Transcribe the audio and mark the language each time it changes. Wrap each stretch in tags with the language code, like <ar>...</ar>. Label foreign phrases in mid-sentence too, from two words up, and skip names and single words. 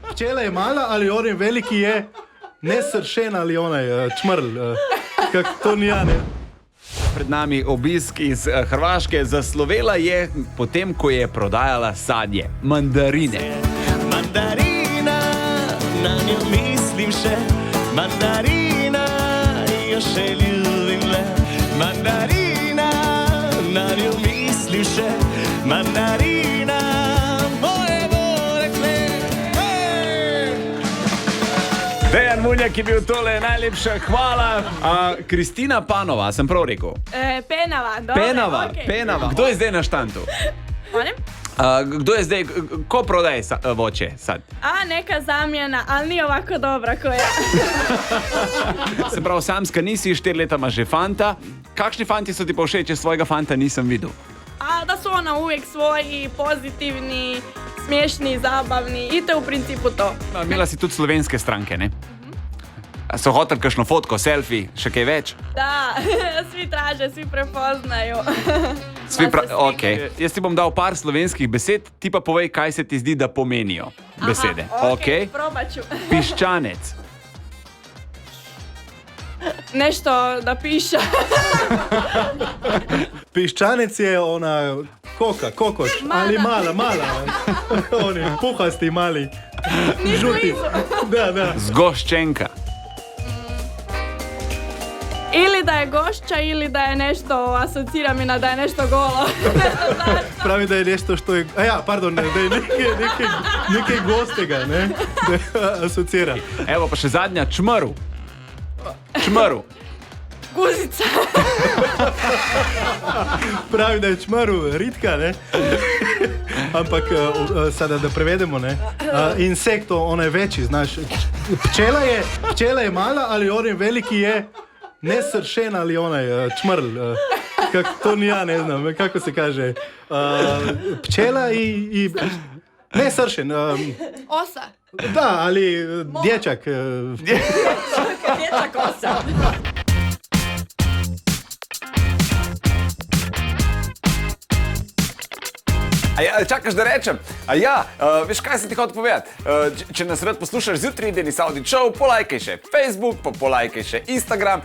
<hr>pčela je mala ali on je veliki je nesršen ali onaj čmrl. To ni ja, ne.</hr> <sl>Pred nami obisk iz Hrvaške. Zaslovela je potem, ko je prodajala sadje, mandarine. Mandarina, na njo mislim še. Mandarina, jo še ljubim le. Mandarina, na njo mislim še. Mandarina, moje rekle. Dejan Munjak je bil tole, najlepša hvala. Kristina Panova, sem prav rekel? Penava, dobro. Penava. Kdo je zdaj na štantu?</sl> <hr>Molim?</hr> <sl>Kdo je zdaj, ko prodaje</sl> <hr>voće sad? Neka zamjena, ali nije ovako dobra koja.</hr> <sl>Se pravi, samska nisi, 4 leta imaš že fanta. Kakšni fanti so ti pa všeč, če svojega fanta nisem videl?</sl> <hr>Da su ona uvijek svoji, pozitivni, smiješni, zabavni i to je u principu to.</hr> <sl>Imela si tudi slovenske stranke, ne? So hoteli kakšno fotko, selfie, še kaj več?</sl> <hr>Da, svi traže, svi prepoznaju. Okay.</hr> <sl>Jaz ti bom dal par slovenskih besed, ti pa povej, kaj se ti zdi, da pomenijo besede.</sl> <hr>Ok, probat ću.</hr> <sl>Piščanec.</sl> <hr>Nešto da piša.</hr> <sl>Piščanec je ona kokoš, ali mala.</sl> <hr>Oni puhasti mali. Žuti. Da.</hr> <sl>Zgoščenka.</sl> <hr>Ili da je gošća, ili da je nešto, asocira mi na da je nešto golo.</hr> <sl>Pravi, da je</sl> <hr>nešto što je...</hr> <sl>da je nekaj gostega, ne?</sl> <hr>Da asocira.</hr> <sl>Evo pa še zadnja, čmrl. Čmrl.</sl> <hr>Guzica.</hr> <sl>Pravi, da je čmrl ritka, ne? Ampak</sl> <hr>sada da prevedemo,</hr> <sl>ne?</sl> <hr>Insekto, ona je veći, znaš. Pčela je mala, ali on je veliki je nesršen ali onaj čmrl. To ni ja, ne znam, kako se kaže. Pčela i nesršen. Osa. Da, ali dječak. Dječak osa.</hr> <sl>Čakaš, da rečem? Veš, kaj sem ti hotel povedati? Če nas rad poslušaš zjutraj, Denis Audić Show, polajkaj še Facebook, pa polajkaj še Instagram.</sl>